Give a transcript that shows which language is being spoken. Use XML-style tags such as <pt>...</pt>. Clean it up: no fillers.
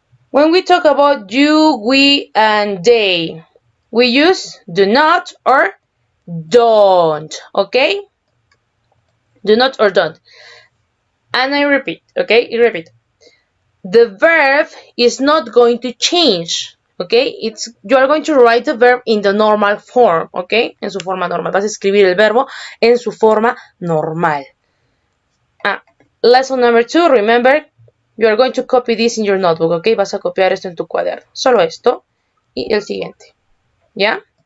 <en>When we talk about you, we, and they, we use do not or don't, okay? Do not or don't. And I repeat, okay? I repeat. The verb is not going to change, okay? You are going to write the verb in the normal form, okay?</en> <es>En su forma normal. Vas a escribir el verbo en su forma normal.</es> <en>Lesson number 2, remember, you are going to copy this in your notebook, okay?</en> <es>Vas a copiar esto en tu cuaderno. Solo esto y el siguiente, ¿ya?</es>